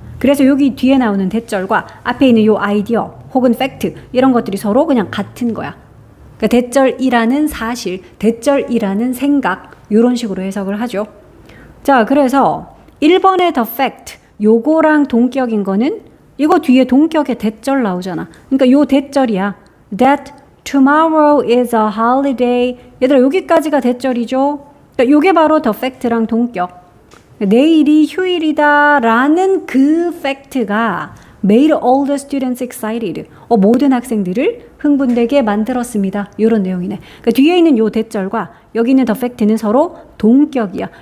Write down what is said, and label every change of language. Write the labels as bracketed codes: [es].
[ko] 그래서 여기 뒤에 나오는 대절과 앞에 있는 요 아이디어 혹은 팩트 이런 것들이 서로 그냥 같은 거야. 그러니까 대절이라는 사실, 대절이라는 생각 이런 식으로 해석을 하죠. 자, 그래서 1번의 the fact 요거랑 동격인 거는 이거 뒤에 동격의 대절 나오잖아. 그러니까 요 대절이야. [en] That tomorrow is a holiday. [ko] 얘들아 여기까지가 대절이죠. 그러니까 요게 바로 the fact랑 동격. 내일이 휴일이다 라는 그 팩트가 [en] made all the students excited. [ko] 모든 학생들을 흥분되게 만들었습니다. 이런 내용이네. 그러니까 뒤에 있는 요 대절과 여기 있는 the fact는 서로 동격이야.